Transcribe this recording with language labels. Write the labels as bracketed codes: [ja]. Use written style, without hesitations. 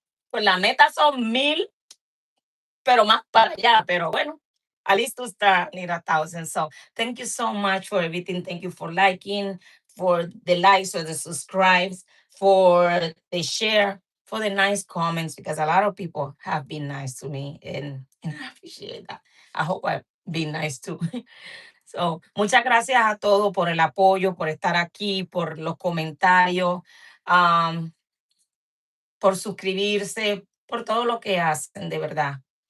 [es] Pues la meta son 1000, pero más para allá. Pero bueno, [en] at least to start need 1,000. So thank you so much for everything. Thank you for liking, for the likes or the subscribes, for the share, for the nice comments, because a lot of people have been nice to me and I appreciate that. I hope I've been nice too. [es] So, muchas gracias a todos por el apoyo, por estar aquí, por los comentarios, um, por suscribirse, por todo lo que hacen, de verdad.